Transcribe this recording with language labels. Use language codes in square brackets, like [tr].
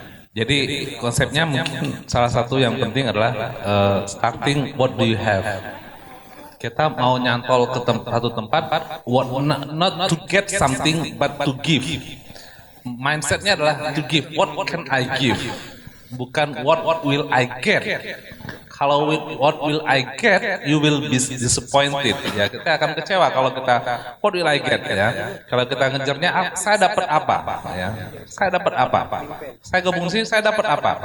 [id] Jadi konsepnya mungkin salah satu yang penting adalah [en] starting what do you have. [id] Kita mau nyantol ke satu tempat, [en] not to get something but to give. [id] Mindsetnya adalah [en] to give. What can I give? Bukan what will I get. Kalau what will I get, you will be disappointed. [id] Ya, kita akan kecewa kalau kita [en] what will I get [id] ya. Kalau kita ngejarnya saya dapat apa ya. Saya dapat apa? Saya gabung sini saya dapat apa?